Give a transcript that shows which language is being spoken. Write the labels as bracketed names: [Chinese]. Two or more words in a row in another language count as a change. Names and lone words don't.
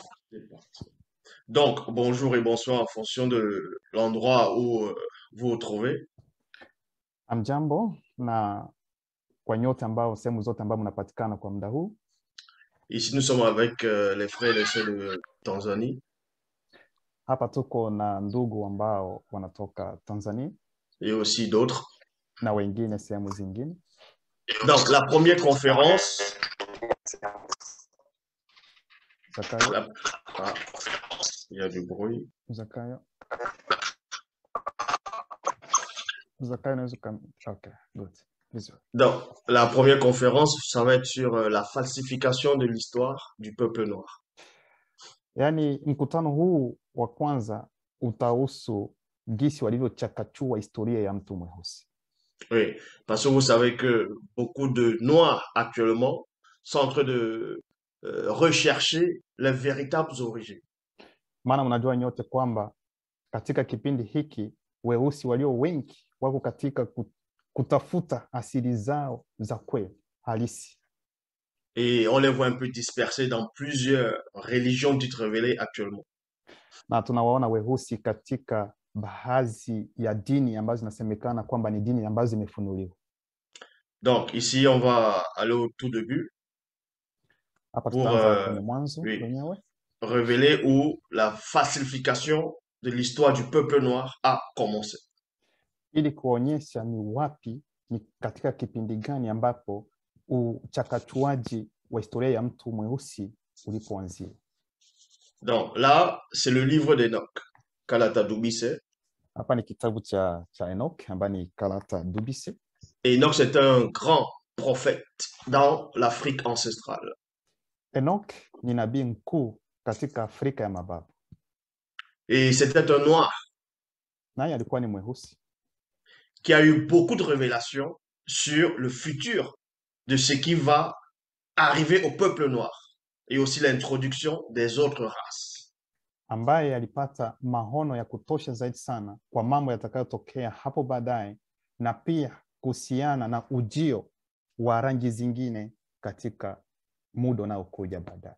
[French] C'est parti. Donc, bonjour et bonsoir en fonction de l'endroit où vous vous trouvez. [Swahili] Amjambo na kwa nyote ambao sehemu zote ambao mnapatikana kwa muda huu. [French] Ici, nous sommes avec les frères et les sœurs de Tanzanie [Swahili] Hapa tuko na ndugu ambao wanatoka Tanzania [French] et aussi d'autres. [Swahili] na wengine sehemu zingine. [French] Donc, la première conférence, Zakayo, la- ah, il y a du bruit. Zakayo. [Swahili] Zakayo naweza [English] okay, good. [Swahili] Vizuri. [French] Donc, la première conférence, ça va être sur la falsification de l'histoire du peuple noir. [Swahili] Yaani mkutano huu wa kwanza utahusu jinsi walivyochakachua historia ya mtu mweusi. [French] Oui, parce que vous savez que beaucoup de Noirs actuellement sont en train de rechercher les véritables origines. [Swahili] Maana mnajua nyote kwamba katika kipindi hiki weusi walio wengi wako katika kutafuta asili zao za kweli halisi, [French] Et on les voit un peu dispersés dans plusieurs religions dites révélées actuellement. [Swahili] na tunawaona weusi katika baadhi ya dini ambazo zinasemekana kwamba ni dini ambazo zimefunuliwa. [French] Donc ici, on va aller au tout début [Swahili] Hapa [French] pour [Swahili] tutaanza kwenye mwanzo [French] oui, [Swahili] wenyewe [French] révéler où la falsification de l'histoire du peuple noir a commencé. [Swahili] ili kuonyesha ni wapi, ni katika kipindi gani ambapo uchakachuaji wa historia ya mtu mweusi ulipoanzia. [French] Donc là, c'est le livre d'Enoch, Kalata Dubise. [Swahili] Hapa ni kitabu cha Enoch ambaye ni Kalata Dubise. [French] Et Enoch, c'est un grand prophète dans l'Afrique ancestrale. [Swahili] Enoch ni nabii mkuu katika Afrika ya mababu. [French] Et c'était un noir [Swahili] Naye alikuwa ni mweusi [French] qui a eu beaucoup de révélations sur le futur de ce qui va arriver au peuple noir et aussi l'introduction des autres races. [Swahili] ambaye alipata maono ya kutosha zaidi sana kwa mambo yatakayotokea hapo baadaye na pia kuhusiana na ujio wa rangi zingine katika muda unaokuja baadaye.